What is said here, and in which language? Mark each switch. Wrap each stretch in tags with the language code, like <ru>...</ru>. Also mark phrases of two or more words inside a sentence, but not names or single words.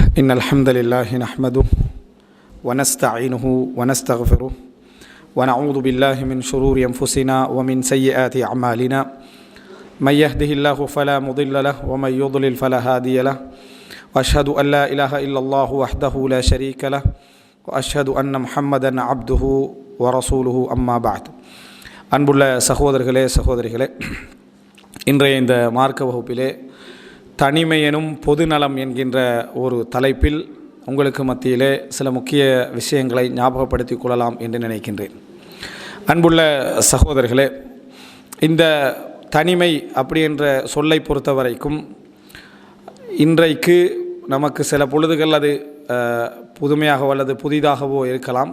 <ar>إن الحمد لله نحمده ونستعينه ونستغفره ونعوذ بالله من شرور أنفسنا ومن سيئات أعمالنا من يهده الله فلا مضل له ومن يضلل فلا هادي له وأشهد أن لا إله إلا الله وحده لا شريك له وأشهد أن محمدا عبده ورسوله أما بعد</ar> <ta>அன்புள்ள சகோதரிகளே இன்றைய இந்த மார்க்க வகுப்பிலே தனிமை எனும் பொதுநலம் என்கின்ற ஒரு தலைப்பில் உங்களுக்கு மத்தியிலே சில முக்கிய விஷயங்களை ஞாபகப்படுத்திக் கொள்ளலாம் என்று நினைக்கின்றேன். அன்புள்ள சகோதரர்களே, இந்த தனிமை அப்படி என்ற சொல்லை பொறுத்த வரைக்கும் இன்றைக்கு நமக்கு சில பொழுதுகள் அது புதுமையாகவோ அல்லது புதிதாகவோ இருக்கலாம்.</ta>